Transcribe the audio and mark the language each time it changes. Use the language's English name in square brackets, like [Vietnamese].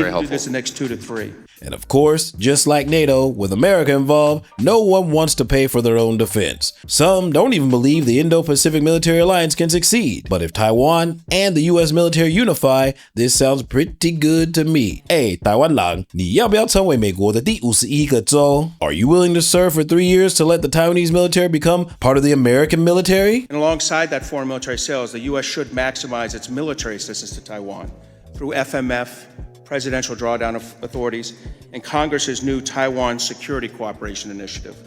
[English] very to helpful. do this in the next 2 to 3. And of course, just like NATO, with America involved, no one wants to pay for their own defense. Some don't even believe the Indo-Pacific Military Alliance can succeed. But if Taiwan and the US military unify, this sounds pretty good to me. [Chinese] Hey, 台湾人，你要不要成为美国的第51个州? [English] Are you willing to serve for 3 years to let the Taiwanese military become part of the American military? And alongside that foreign military sales, the U.S. should maximize its military assistance to Taiwan through FMF, Presidential Drawdown of Authorities, and Congress's new Taiwan Security Cooperation Initiative.